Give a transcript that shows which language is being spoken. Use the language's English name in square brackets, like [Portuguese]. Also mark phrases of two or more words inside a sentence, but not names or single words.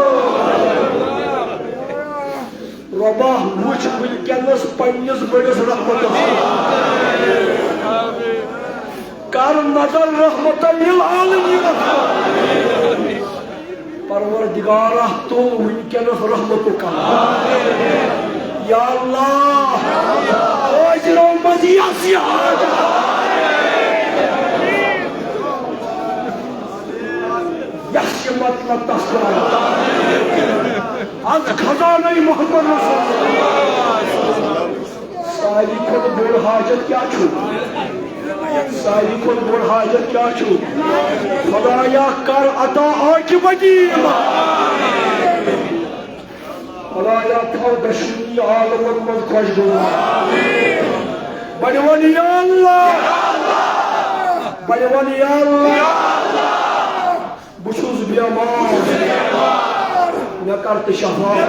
[Kashmiri] رۄبا وٕچھ وٕنکٮ۪نس پننِس بٔڑِس رحمتس کر نظر [Arabic] رحمتن للعالمین [Kashmiri] پروردگارہ تُل وٕنکٮ۪نس رحمتُک کلام [Arabic] یا اللہ [Kashmiri] حٲضرو منٛز یَس یہِ حاجت یَس یہِ مطلب تسلیم از خزانہ محمد رسول ساری کھۄتہٕ بوٚڑ حاجت کیٛاہ چھُ ساری کھۄتہٕ بوٚڑ حاجت کیٛاہ چھُ خدایا کر عطا عاقبتی خدایا تھاو دشمنی عالمن منٛز خۄشگوار بڑِ وَن [Arabic] یا اللہ [Kashmiri] بڑِ وَن [Arabic] یا اللہ [Kashmiri] بہٕ چھُس بیمار مےٚ کر تہٕ شفا